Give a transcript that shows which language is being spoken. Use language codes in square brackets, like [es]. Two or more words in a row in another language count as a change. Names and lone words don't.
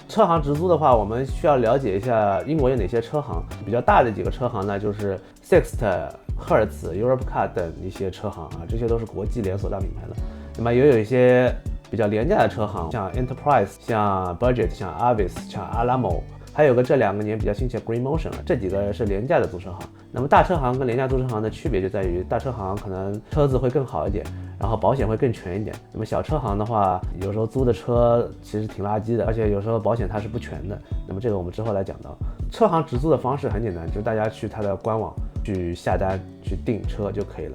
[zh] 車行直租的話，我們需要了解一下英國有哪些車行，比較大的幾個車行呢，就是 Sixt、Hertz、Europcar 等一些車行啊，這些都是國際連鎖大品牌了。那麼也有一些比較廉價的車行，像 Enterprise、像 Budget、像 Avis、像 Alamo，還有個這2個年比較新奇的 Green Motion， 這幾個是廉價的租車行。那麼大車行跟廉價租車行的區別就在於，大車行可能車子會更好一點，然後保險會更全一點。那麼小車行的話，有時候租的車其實挺垃圾的，而且有時候保險它是不全的。那麼這個我們之後來講到。車行直租的方式很簡單，就是大家去它的官網去下單去訂車就可以了。